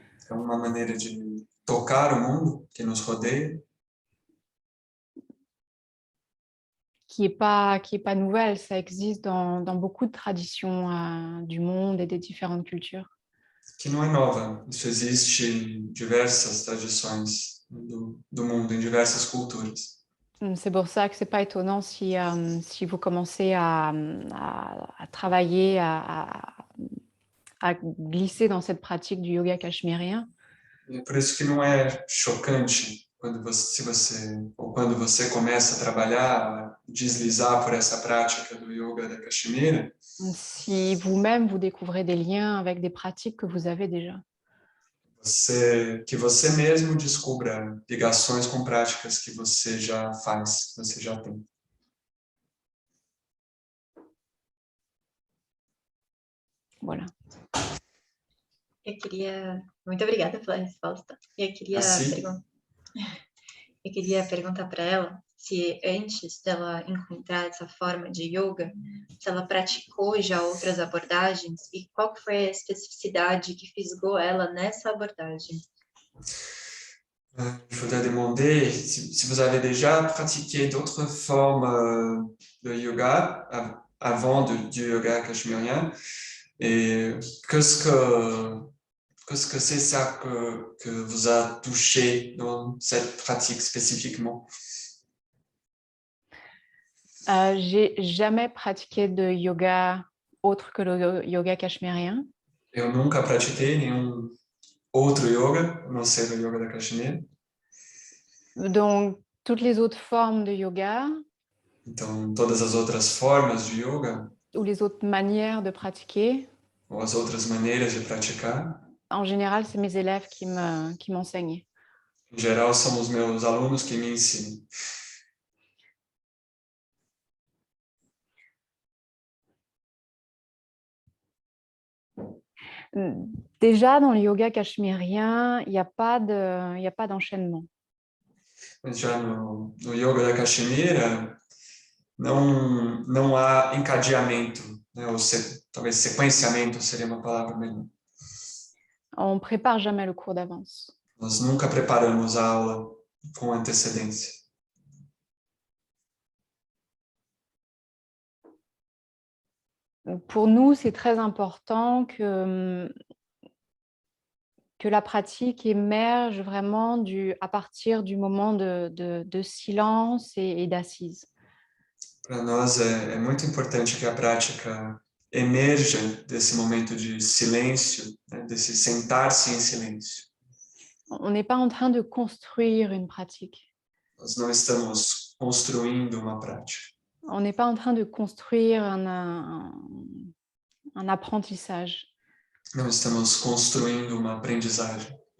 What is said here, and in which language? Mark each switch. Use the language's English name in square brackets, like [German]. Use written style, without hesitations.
[Portuguese] É uma maneira de tocar o mundo que nos rodeia. [French] qui est pas nouvelle, ça existe dans beaucoup de traditions du monde et des différentes cultures. [Portuguese] Que não é nova. Isso existe em diversas tradições do mundo, em diversas culturas. [French] C'est pour ça que c'est pas étonnant si vous commencez à travailler, à glisser dans cette pratique du yoga cachemérien. [Portuguese] E por isso que não é chocante quando você começa a trabalhar, a deslizar por essa prática do yoga da Caxemira, [French] Si vous-même vous découvrez des liens avec des pratiques que vous avez déjà. [Portuguese] que você mesmo descubra ligações com práticas que você já faz, que você já tem. [French] Voilà. [Portuguese] Muito obrigada pela resposta. Eu queria perguntar para ela se antes dela encontrar essa forma de yoga, se ela praticou já outras abordagens e qual que foi a especificidade que fisgou ela nessa abordagem. [French] Je voudrais demander si vous avez déjà pratiqué d'autres formes de yoga avant du yoga cachemérien et qu'est-ce que c'est ça que vous a touché dans cette pratique spécifiquement? J'ai jamais pratiqué de yoga autre que le yoga cachemérien. [Portuguese] Eu nunca pratiquei nenhum outro yoga, a não ser o yoga da Caxemira. [French] Donc, toutes les autres formes de yoga [Portuguese] Então, todas as outras formas de yoga, [French] ou les autres manières de pratiquer, [Portuguese] ou as outras maneiras de praticar, [French] en général, c'est mes élèves qui m'enseignent. [Portuguese] em geral, são os meus alunos que me ensinam. [French] Déjà, dans le yoga cachemérien, il n'y a pas d'enchaînement. [Portuguese] Já no yoga da Caxemira, não há encadeamento, né? Ou talvez sequenciamento seria uma palavra melhor. [French] On ne prépare jamais le cours d'avance. [Portuguese] Nós nunca preparamos a aula com antecedência. [French] Pour nous, c'est très important que la pratique émerge vraiment à partir du moment de silence et d'assise. [Portuguese] Para nós é muito importante que a prática emerja desse momento de silêncio, né? Desse sentar-se em silêncio. [French] On n'est pas en train de construire une pratique. [Portuguese] Nós não estamos construindo uma prática. [French] On n'est pas en train de construire un apprentissage. [Portuguese] Não estamos construindo uma aprendizagem.